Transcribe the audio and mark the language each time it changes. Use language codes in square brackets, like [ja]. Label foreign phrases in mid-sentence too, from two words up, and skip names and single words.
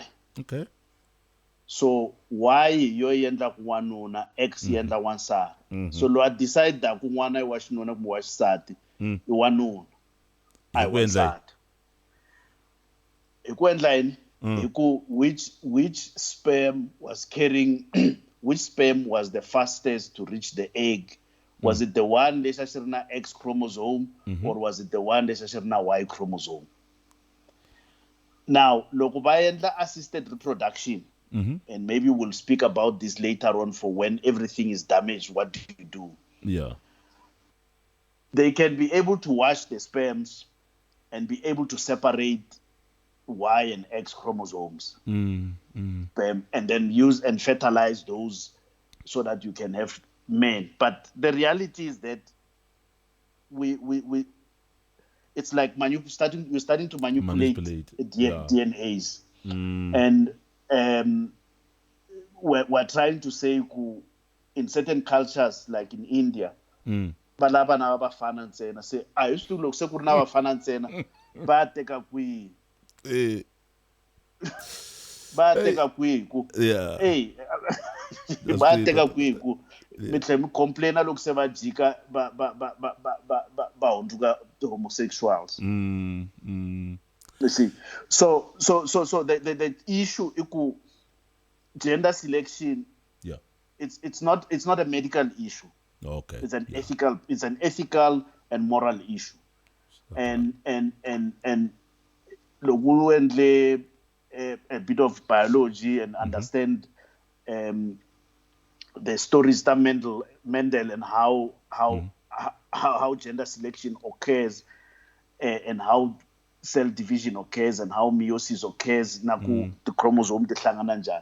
[ts] Okay. So Y yo endla ku n'wanuna, X yi endla wansati. So lo a decide ku n'wana i wa xinuna kumbe wa xisati i wanuna a hi wansati. Hi ku endla yini? Hi ku [en] which sperm was carrying which sperm was the fastest to reach the egg? Was it the one [ts] lexi xi ri na [en] X chromosome or was it the one [ts] lexi xi ri na [en] Y chromosome? Now, [ts] loko va endla [en] assisted reproduction, and maybe we'll speak about this later on for when everything is damaged, what do you do? Yeah. They can be able to wash the sperms and be able to separate Y and X chromosomes. And then use and fertilize those so that you can have men. But the reality is that we it's like you're starting to manipulate. DNAs. And we're trying to say in certain cultures like in India, [ts] balava na vafana ntsena se a hi swi loko se ku ri na vafana ntsena va teka kwihi va teka kwihi ku va teka kwihi ku mi tlhela mi complaina loko se va jika va hundzuka homosexuals. [en] You see, so the issue is gender selection. Yeah, it's not a medical issue. Okay. It's an ethical and moral issue. and lokuwendle a bit of biology and understand the stories that Mendel and how gender selection occurs and how cell division occurs and how meiosis occurs naku the chromosome [ts] dihlangana njani.